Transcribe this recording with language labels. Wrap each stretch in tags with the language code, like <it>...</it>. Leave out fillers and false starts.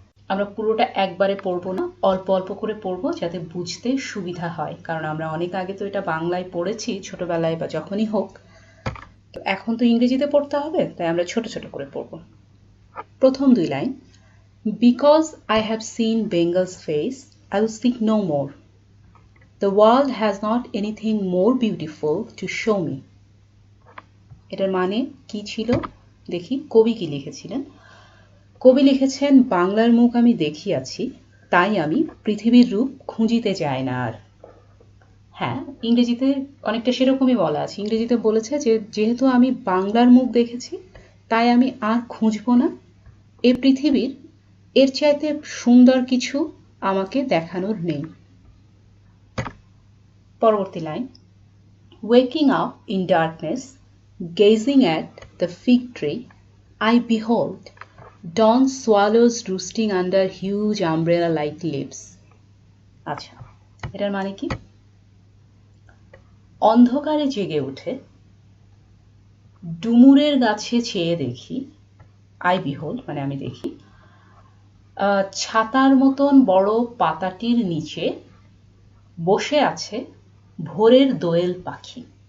<bn>আমরা পুরোটা একবারে পড়বো না, অল্প অল্প করে পড়বো যাতে বুঝতে সুবিধা হয়, কারণ আমরা অনেক আগে তো এটা বাংলায় পড়েছি ছোটবেলায় বা যখনই হোক, এখন তো ইংরেজিতে পড়তে হবে, তাই আমরা ছোট ছোট করে পড়বো। প্রথম 2 line,</bn> <en>Because I have seen Bengal's face I will seek no more. The world has not anything more beautiful to show me.</en> <bn>এটার মানে কি ছিল দেখি। কবি কি লিখেছিলেন? কবি লিখেছেন, বাংলার মুখ আমি দেখিয়াছি, তাই আমি পৃথিবীর রূপ খুঁজিতে যাই না আর। হ্যাঁ, ইংরেজিতে অনেকটা সেরকমই বলা আছে। ইংরেজিতে বলেছে যে যেহেতু আমি বাংলার মুখ দেখেছি, তাই আমি আর খুঁজবো না। এই পৃথিবীর এর চাইতে সুন্দর কিছু আমাকে দেখানোর নেই। পরবর্তী line,</bn> <en>Waking up in darkness, gazing at the fig tree, I behold Dawn swallows roosting under huge umbrella-like leaves.</en> <bn>আচ্ছা, এটার মানে কি? অন্ধকারে জেগে উঠে ডুমুরের গাছে চেয়ে দেখি,</bn> <en>I behold</en> <bn>মানে আমি দেখি, ছাতার মতন বড় পাতাটির নিচে বসে আছে ভোরের দোয়েল পাখি।</bn>